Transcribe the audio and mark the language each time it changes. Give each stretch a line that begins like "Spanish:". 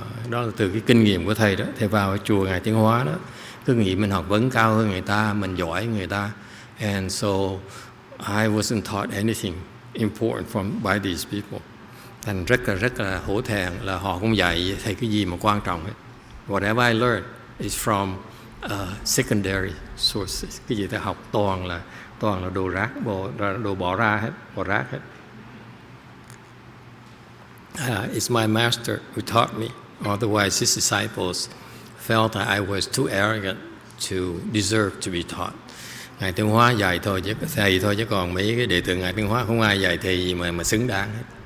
Vietnamese: Đó là từ cái kinh nghiệm của thầy đó. Thầy vào ở chùa Ngài Tiến Hóa đó, cứ nghĩ mình học vấn cao hơn người ta, mình giỏi hơn người ta.
English: And so I wasn't taught anything important by these people.
Vietnamese: Thành rất là hổ thẹn là họ không dạy thầy cái gì mà quan trọng hết.
English: Whatever I learned is from secondary sources.
Vietnamese: Cái gì ta học toàn là đồ rác, đồ bỏ rác hết.
English: It's my master who taught me. Otherwise, his disciples felt that I was too arrogant to deserve to be taught.
Vietnamese: Ngài Tiến Hóa dạy thôi chứ thầy thôi, chứ còn mấy cái đệ tử Ngài Tiến Hóa không ai dạy thầy gì mà xứng đáng hết.